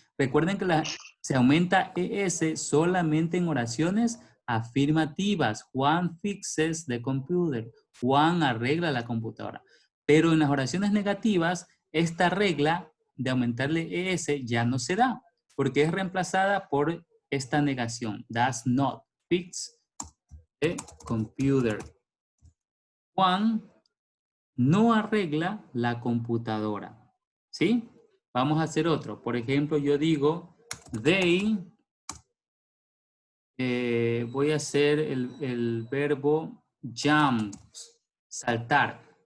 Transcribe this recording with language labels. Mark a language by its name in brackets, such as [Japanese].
[Spanish] Recuerden que se aumenta ES solamente en oraciones afirmativas. [English] Juan fixes the computer. [Spanish] Juan arregla la computadora. Pero en las oraciones negativas, esta regla de aumentarle ES ya no se da, porque es reemplazada por esta negación. [English] Does not fix the computer. [Spanish] Juan no arregla la computadora. ¿Sí? Vamos a hacer otro. Por ejemplo, yo digo, they, voy a hacer el verbo jump, saltar.